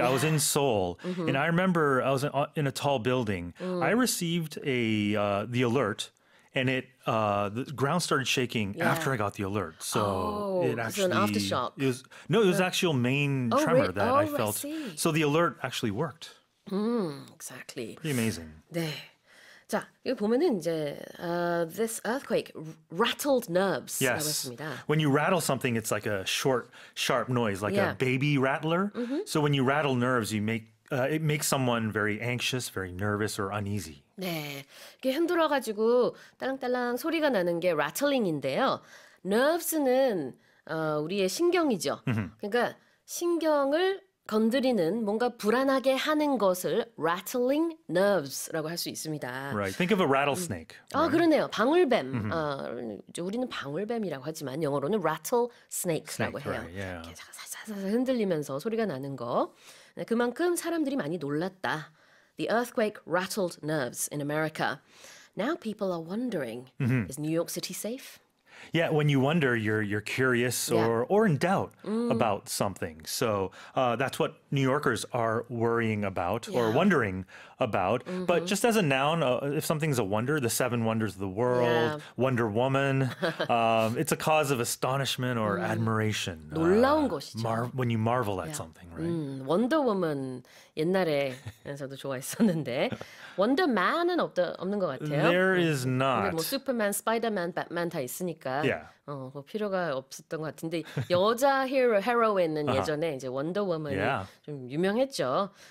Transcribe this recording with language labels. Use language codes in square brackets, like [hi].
[en] I was in Seoul, and I remember I was in a tall building. I received the alert, and the ground started shaking after I got the alert. So it actually an aftershock. It was actual main tremor that I felt. So the alert actually worked. Exactly. Pretty amazing. [ko] 네. 자, 여기 보면은 이제 [en] this earthquake rattled nerves [ko] 라고 했습니다. [en] When you rattle something, it's like a short, sharp noise, like a baby rattler. So when you rattle nerves, it makes someone very anxious, very nervous, or uneasy. [ko] 네, 이게 흔들어가지고 딸랑딸랑 소리가 나는 게 rattling인데요. nerves는 우리의 신경이죠. 그러니까 신경을 건드리는 뭔가 불안하게 하는 것을 [en] rattling nerves [ko] 라고 할 수 있습니다. [en] Right. Think of a rattlesnake. [ko] 아, 그러네요. 방울뱀. 우리는 방울뱀이라고 하지만 영어로는 rattlesnake라고 해요. [en] Right, yeah. [ko] 이렇게 사사사사 흔들리면서 소리가 나는 거. 네, 그만큼 사람들이 많이 놀랐다. [en] The earthquake rattled nerves in America. Now people are wondering, is New York City safe? Yeah, when you wonder, you're curious or in doubt about something. So that's what New Yorkers are worrying about or wondering about. But just as a noun, if something's a wonder, the seven wonders of the world, Wonder Woman, it's a cause of astonishment or admiration. [ko] 놀라운 것이죠. [en] When you marvel at something, right? [ko] 원더우먼 옛날에 저도 좋아했었는데 원더맨은 없는 것 같아요. [en] There is not. [ko] 뭐 슈퍼맨, 스파이더맨, 배트맨 다 있으니까 [en] Yeah. [ko] 뭐 필요가 없었던 것 같은데 여자 헤로인은 예전에 이제 원더우먼이 좀 유명했죠.